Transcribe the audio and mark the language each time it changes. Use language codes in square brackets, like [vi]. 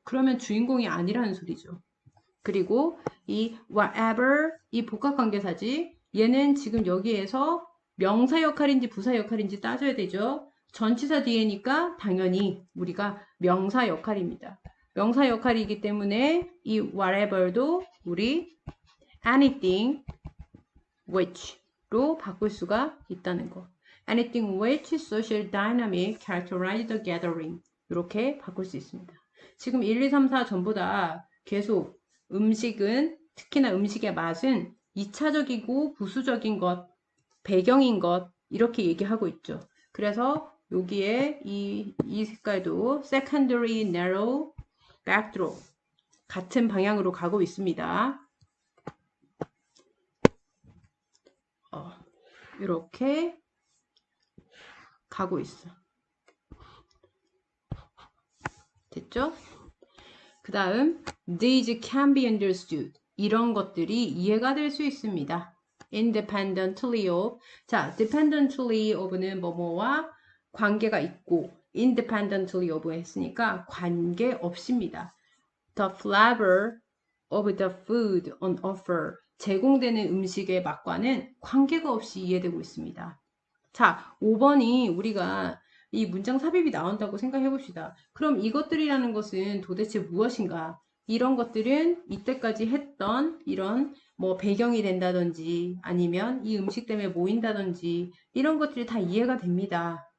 [ko] 그러면 주인공이 아니라는 소리죠. 그리고 이 whatever 이 복합관계사지 얘는 지금 여기에서 명사 역할인지 부사 역할인지 따져야 되죠. 전치사 뒤에니까 당연히 우리가 명사 역할입니다. 명사 역할이기 때문에 이 whatever도 우리 [en] anything which [ko] 로 바꿀 수가 있다는 거. [en] Anything which social dynamic characterize the gathering. [ko] 이렇게 바꿀 수 있습니다. 지금 1, 2, 3, 4 전부 다 계속 음식은, 특히나 음식의 맛은 2차적이고 부수적인 것, 배경인 것, 이렇게 얘기하고 있죠. 그래서 여기에 이 색깔도 [en] secondary narrow backdrop [ko] 같은 방향으로 가고 있습니다. 이렇게 가고 있어. 됐죠? 그 다음 [en] these can be understood. [ko] 이런 것들이 이해가 될 수 있습니다. [en] independently of. [ko] 자, [en] dependently of [ko] 는 뭐뭐와 관계가 있고 [en] independently of [ko] 했으니까 관계 없습니다. [en] The flavor of the food on offer. [ko] 제공되는 음식의 맛과는 관계가 없이 이해되고 있습니다. 자, 5번이 우리가 이 문장 삽입이 나온다고 생각해 봅시다. 그럼 이것들이라는 것은 도대체 무엇인가? 이런 것들은 이때까지 했던 이런 뭐 배경이 된다든지 아니면 이 음식 때문에 모인다든지 이런 것들이 다 이해가 됩니다.